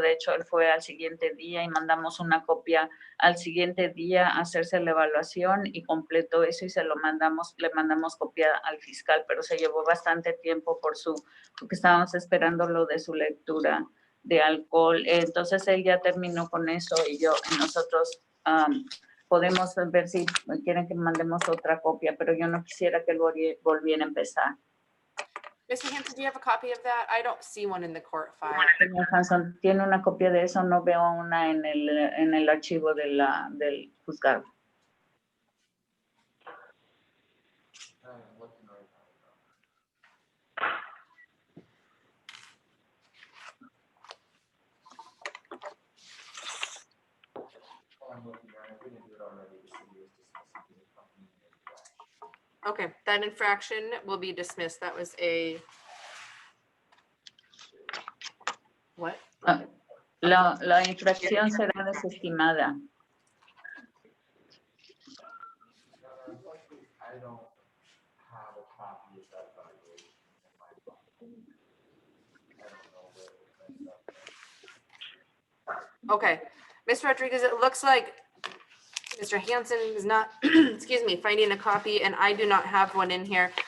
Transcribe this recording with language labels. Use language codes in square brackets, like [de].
[es] De hecho, él fue al siguiente día y mandamos una copia al siguiente día a hacerse la evaluación y completó eso y le mandamos copia al fiscal, pero se llevó bastante tiempo porque estábamos esperando lo de su lectura de alcohol. Entonces él ya terminó con eso y nosotros podemos ver si quieren que mandemos otra copia, pero yo no quisiera que él volviera a empezar. [en] Mr. Hanson, do you have a copy of that? I don't see one in the court file. [es] Señor Hanson, ¿tiene una copia de eso? No veo una en el archivo del juzgado. [en] Okay, that infraction will be dismissed. That was what? [es] La infracción será desestimada. [en] I don't have a copy of that evaluation in my phone. I don't know where it ended up. Okay, Ms. Rodriguez, it looks like Mr. Hanson is not, excuse me, finding a copy, and I do not have one in here.